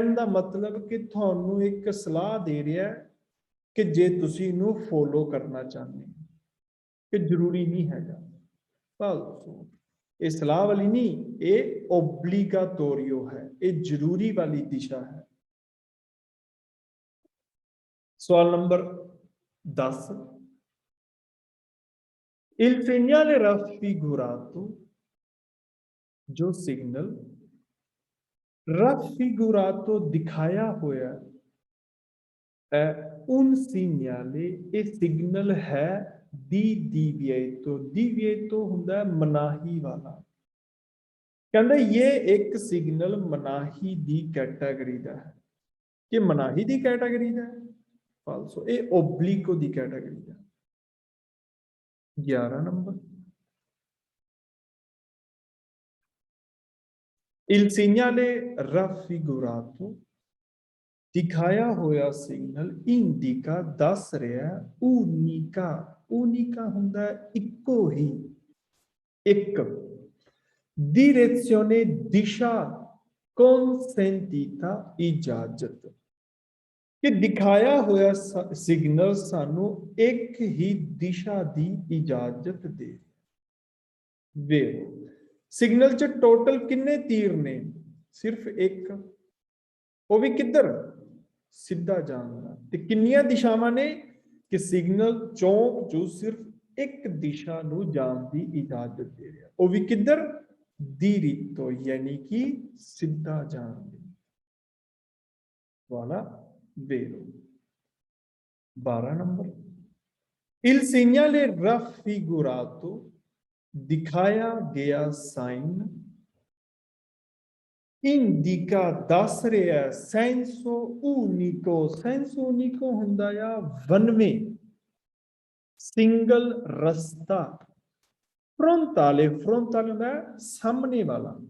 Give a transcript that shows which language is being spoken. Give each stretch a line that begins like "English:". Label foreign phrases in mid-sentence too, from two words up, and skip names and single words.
Hindi: कहने का मतलब कि थानू एक सलाह दे रहा है कि
Punjabi: ਜੇ ਤੁਸੀ ਇਨੂ
Hindi: फॉलो करना चाहते हो, कि जरूरी नहीं हैगा। फालतू ये सलाह वाली नहीं, ये ओब्लिगाटोरियो है, ये जरूरी वाली दिशा है। सवाल नंबर 10,
Italian: il segnale raffigurato,
Hindi: जो सिग्नल raffigurato दिखाया होया है,
Italian: un segnale,
Hindi: ये सिग्नल है
Italian: di divieto
Hindi: हुंदा है मनाही वाला।
Punjabi: ਕਹਿੰਦੇ ਇਹ ਇੱਕ ਸਿਗਨਲ ਮਨਾਹੀ ਦੀ ਕੈਟੇਗਰੀ ਦਾ ਹੈ, ਕਿ ਮਨਾਹੀ ਦੀ ਕੈਟੇਗਰੀ ਦਾ ਹੈ। ਫਾਲਸੋ ਇਹ ਓਬਲਿਕੋ ਦੀ ਕੈਟੇਗਰੀ ਦਾ।
Hindi: 11 नंबर,
Italian: il segnale raffigurato,
Punjabi: ਦਿਖਾਇਆ ਹੋਇਆ ਸਿਗਨਲ ਇੰਡਿਕਾ ਦੱਸ ਰਿਹਾ ਉਨਿਕਾ, ਉਨਿਕਾ ਹੁੰਦਾ ਹੈ ਇਕੋ ਹੀ, ਇੱਕ direzione ਦਿਸ਼ਾ consentita ਇਜਾਜ਼ਤ, ਕਿ ਦਿਖਾਇਆ ਹੋਇਆ ਸਿਗਨਲ ਸਾਨੂੰ ਇੱਕ ਹੀ ਦਿਸ਼ਾ ਦੀ ਇਜਾਜ਼ਤ ਦੇ। ਵੇ ਸਿਗਨਲ ਚ ਟੋਟਲ ਕਿੰਨੇ ਤੀਰ ਨੇ, ਸਿਰਫ਼ ਇੱਕ, ਵੋ ਭੀ ਕਿੱਧਰ, ਸਿੱਧਾ ਜਾਣਾ। ਤੇ ਕਿੰਨੀਆਂ ਦਿਸ਼ਾਵਾਂ ਨੇ, ਕਿ ਸਿਗਨਲ ਚੌਂਕ ਜੋ ਸਿਰਫ਼ ਇੱਕ ਦਿਸ਼ਾ ਨੂੰ ਜਾਣ ਦੀ ਇਜਾਜ਼ਤ ਦੇ ਰਿਹਾ, ਵੋ ਭੀ ਕਿੱਧਰ, ਦਿਰਿਤੋ ਯਾਨੀ ਕਿ ਸੀਧਾ ਜਾਣ ਦੀ ਵਾਲਾ ਵੇਰੋ।
Hindi: 12 नंबर,
Italian: il segnale raffigurato,
Punjabi: ਦਿਖਾਇਆ ਗਿਆ ਸਾਈਨ ਇੰਡਿਕਾ ਦੱਸ ਰਿਹਾ ਹੈ
Italian: senso unico, senso unico
Punjabi: ਹੁੰਦਾ ਯਾ ਵਨਵੇ, ਸਿੰਗਲ ਰਸਤਾ, ਫ੍ਰੰਟਾਲੇ, ਫ੍ਰੰਟਾਲੇ ਹੁੰਦਾ ਹੈ ਸਾਮ੍ਹਣੇ ਵਾਲਾ।